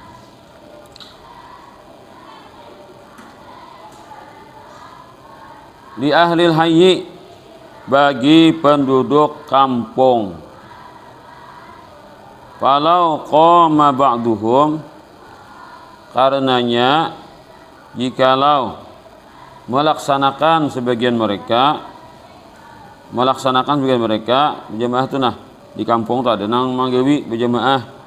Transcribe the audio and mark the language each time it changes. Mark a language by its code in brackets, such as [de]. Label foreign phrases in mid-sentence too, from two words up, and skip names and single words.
[ar] لأهل الحي, [id] bagi penduduk kampung. [ar] فلو قام بعضهم, [id] karenanya jikalau melaksanakan sebagian mereka berjamaah itu, [bjn] nah di kampung tak ada nang manggawi berjamaah.